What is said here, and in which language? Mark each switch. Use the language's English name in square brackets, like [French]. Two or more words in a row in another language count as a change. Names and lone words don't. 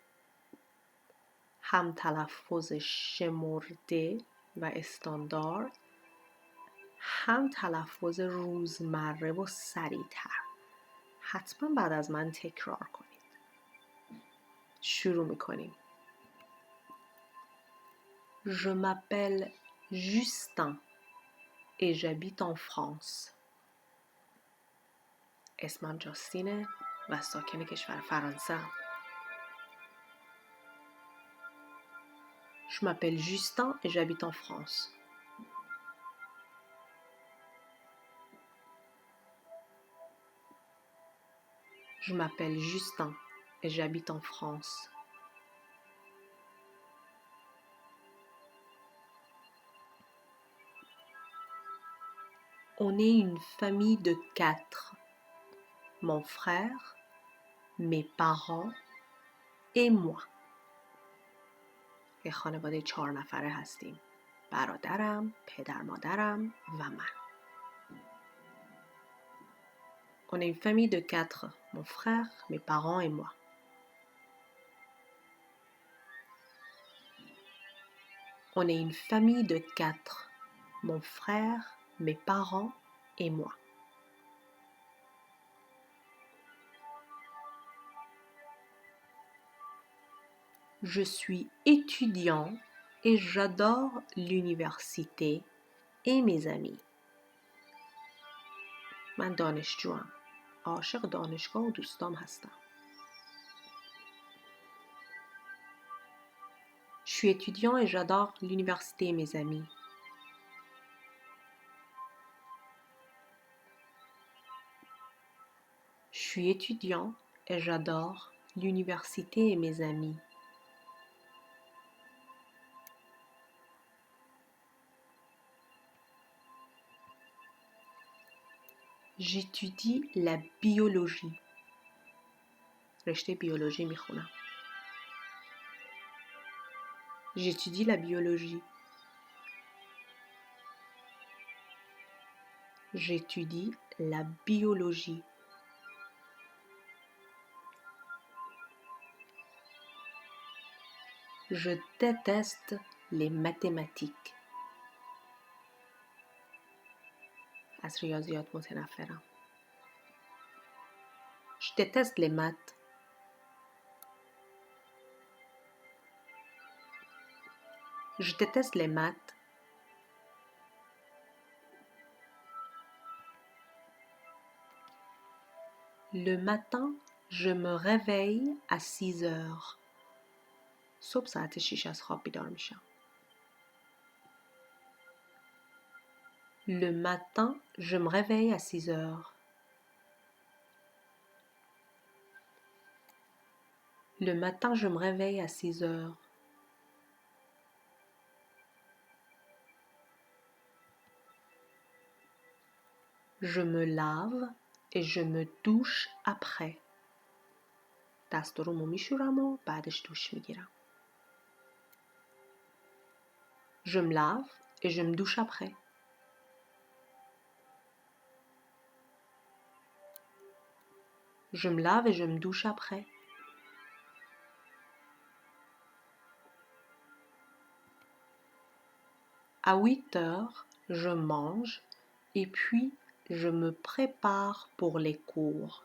[Persian] هم تلفظ شمرده و استاندارد، هم تلفظ روزمره و سریع‌تر. حتما بعد از من تکرار کنید. شروع میکنیم. [French] Je m'appelle Justin et j'habite en France. [Persian] اسمم جاستینه و ساکن کشور فرانسه ام. [French] Je m'appelle Justin et j'habite en France. Je m'appelle Justin et j'habite en France. On est une famille de 4. Mon frère, mes parents et moi. [Persian] یه خانواده 4 نفره هستیم. برادرم، پدر مادرم و من. [French] On est une famille de 4. Mon frère, mes parents et moi. On est une famille de 4. Mon frère, mes parents et moi. Je suis étudiant et j'adore l'université et mes amis. [Persian] من دانشجوام. عاشق دانشگاه و دوستام هستم. [French] Je suis étudiant et j'adore l'université et mes amis. Je suis étudiant et j'adore l'université et mes amis. J'étudie la biologie. [Persian] رشته بیولوژی میخونم. [French] J'étudie la biologie. J'étudie la biologie. Je déteste les mathématiques. [Persian] از ریاضیات متنفرم. [French] Je déteste les maths. Je déteste les maths. Le matin, je me réveille à 6 heures. [Persian] صبح ساعت 6 از خواب بیدار میشم. [French] Le matin, je me réveille à 6 heures. Le matin, je me réveille à 6 heures. Je me lave et je me douche après. [Persian] دستورمو میشورم و بعدش دوش میگیرم. [French] Je me lave et je me douche après. Je me lave et je me douche après. À 8 heures, je mange et puis je me prépare pour les cours.